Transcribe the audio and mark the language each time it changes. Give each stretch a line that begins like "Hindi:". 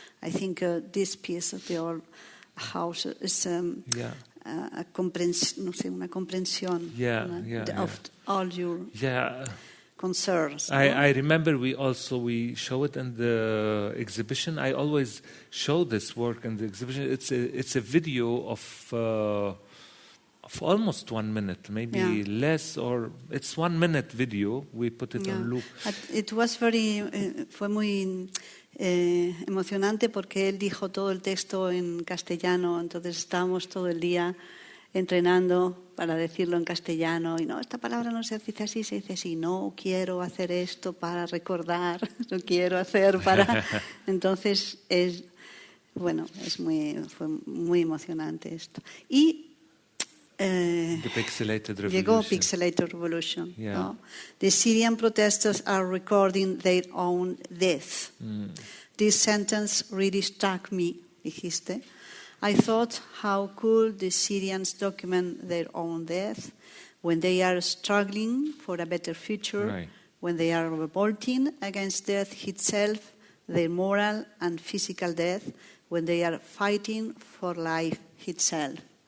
English: I think this piece of the old house is
Spanish: una comprensión
English: of all your concerns. I remember we show it in the exhibition. I always show this work in the exhibition. It's a video of almost 1 minute, maybe less, or it's 1 minute video. We put it on loop. It was
Spanish: fue muy emocionante porque él dijo todo el texto en castellano, entonces estábamos todo el día entrenando para decirlo en castellano, y no, esta palabra no se dice así, se dice así, no quiero hacer esto para recordar, no quiero hacer para... Entonces fue muy emocionante esto. Y
English: the Pixelated Revolution.
Spanish: Llegó Pixelated Revolution. No?
English: The Syrian protesters are recording their own death. This sentence really struck me,
Spanish: dijiste.
English: I thought, how could the Syrians document their own death when they are struggling for a better future, when they are revolting against death itself, their moral and physical death, when they are fighting for life itself.